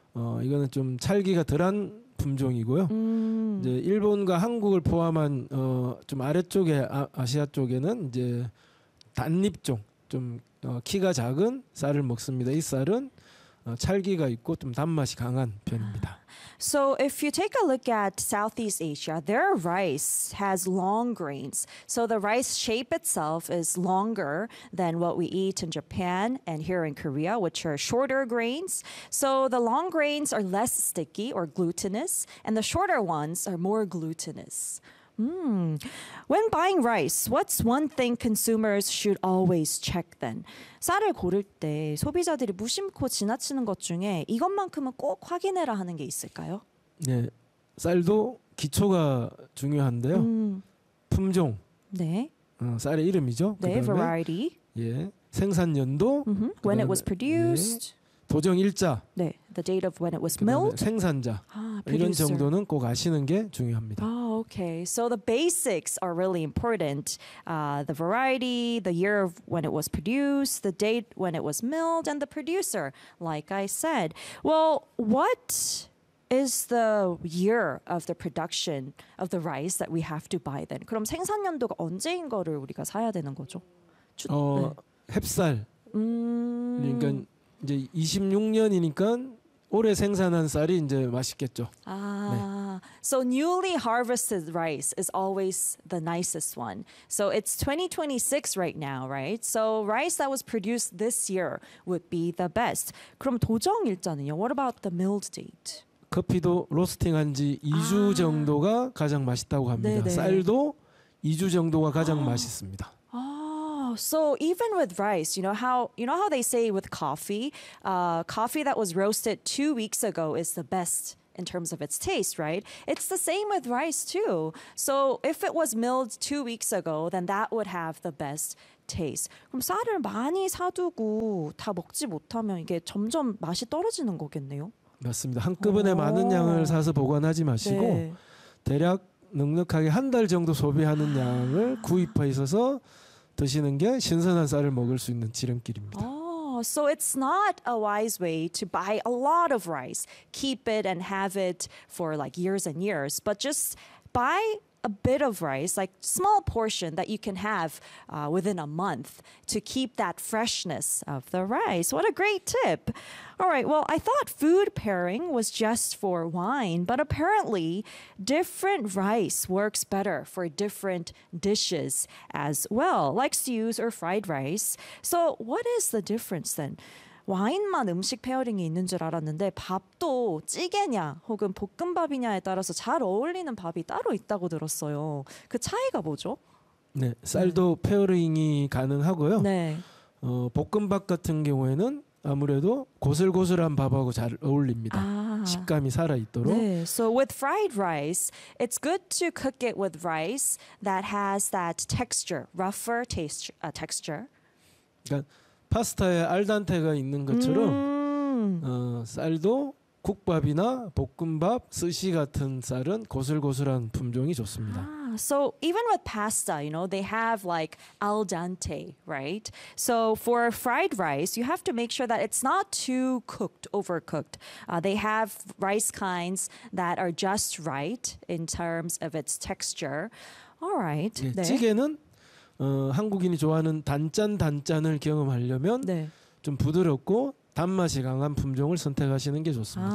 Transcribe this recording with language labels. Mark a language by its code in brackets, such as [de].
[ko] 이거는 좀 찰기가 덜한 품종이고요. 이제 일본과 한국을 포함한 좀 아래쪽에 아시아 쪽에는 이제 단립종 좀 키가 작은 쌀을 먹습니다. 이 쌀은 찰기가 있고 좀 단맛이 강한 편입니다. [en] So if you take a look at Southeast Asia, their rice has long grains. So the rice shape itself is longer than what we eat in Japan and here in Korea, which are shorter grains. So the long grains are less sticky or glutinous, and the shorter ones are more glutinous. When buying rice, what's one thing consumers should always check then? [ko] 쌀을 고를 때 소비자들이 무심코 지나치는 것 중에 이것만큼은 꼭 확인해라 하는 게 있을까요? 네, 쌀도 기초가 중요한데요. 품종, 네. 쌀의 이름이죠. 네, 그다음에, variety. 예, 생산 연도. [en] When it was produced. 예. [ko] 도정 일자, [en] 네, the date of when it was milled, [ko] 생산자 [en] producer. [ko] 이런 정도는 꼭 아시는 게 중요합니다. [en] Oh, okay, so the basics are really important. The variety, the year of when it was produced, the date when it was milled, and the producer. Like I said, well, what is the year of the production of the rice that we have to buy then? [ko] 그럼 생산년도가 언제인 거를 우리가 사야 되는 거죠? 햅쌀. 그러니까 이제 26년이니까 올해 생산한 쌀이 이제 맛있겠죠. 아, 네. [en] So newly harvested rice is always the nicest one. So it's 2026 right now, right? So rice that was produced this year would be the best. [ko] 그럼 도정 일자는요? [en] What about the milled date? [ko] 커피도 로스팅한 지 2주 정도가 가장 맛있다고 합니다. 네네. 쌀도 2주 정도가 가장 맛있습니다. So even with rice, you know how they say with coffee, coffee that was roasted 2 weeks ago is the best in terms of its taste, right? It's the same with rice too. So if it was milled 2 weeks ago, then that would have the best taste. 그럼 쌀을 많이 사두고 다 먹지 못하면 이게 점점 맛이 떨어지는 거겠네요. 맞습니다. 한꺼번에 많은 양을 사서 보관하지 마시고 네. 대략 넉넉하게 한 달 정도 소비하는 양을 구입해서 드시는 게 신선한 쌀을 먹을 수 있는 지름길입니다. [en] Oh, so it's not a wise way to buy a lot of rice, keep it and have it for like years and years, but just buy a bit of rice, like small portion that you can have within a month to keep that freshness of the rice. What a great tip. All right, well, I thought food pairing was just for wine, but apparently different rice works better for different dishes as well, like stews or fried rice. So what is the difference then? [ko] 와인만 음식 페어링이 있는 줄 알았는데 밥도 찌개냐 혹은 볶음밥이냐에 따라서 잘 어울리는 밥이 따로 있다고 들었어요. 그 차이가 뭐죠? 네, 쌀도 네. 페어링이 가능하고요. 네. 볶음밥 같은 경우에는 아무래도 고슬고슬한 밥하고 잘 어울립니다. 아. 식감이 살아있도록. 네. [en] So with fried rice, it's good to cook it with rice that has that texture, rougher taste, texture. [ko] 그러니까 파스타에 알단테가 있는 것처럼 쌀도 국밥이나 볶음밥, 스시 같은 쌀은 고슬고슬한 품종이 좋습니다. [en] So even with pasta, you know, they have like al dente, right? So for fried rice, you have to make sure that it's not too cooked, overcooked. They have rice kinds that are just right in terms of its texture. All right. [ko] 네, 네. 찌개는 한국인이 좋아하는 단짠단짠을 경험하려면 네. 좀 부드럽고 단맛이 강한 품종을 선택하시는 게 좋습니다.